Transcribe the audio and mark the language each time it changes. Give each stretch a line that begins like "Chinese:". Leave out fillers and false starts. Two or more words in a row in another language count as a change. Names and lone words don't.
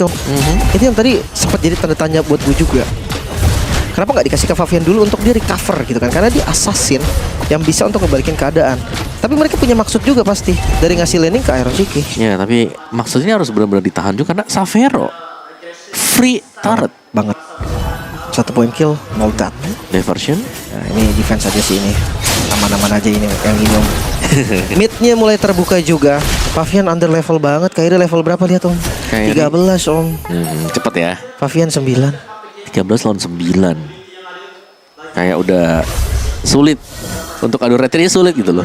Indonesian: Itu yang tadi sempat jadi tanda tanya buat gue juga. Kenapa nggak dikasih ke Favian dulu untuk dia recover gitu kan? Karena dia assassin yang bisa untuk ngebalikin keadaan. Tapi mereka punya maksud juga pasti dari ngasih laning ke Iron Shiki. Ya tapi maksudnya harus benar-benar ditahan juga karena Xavero
English: free turret
Indonesian: banget. 1
English: point kill, no dat.
Indonesian: Diversion. Nah ini defense aja sih ini. Aman-aman aja ini yang ini. Midnya mulai terbuka juga. Favian
English: under level
Indonesian: banget. Kairi level berapa lihat om? 13 om. Cepet ya. Favian 9. 13 lawan 9. Kayak udah sulit untuk adu retrinya sulit gitu loh.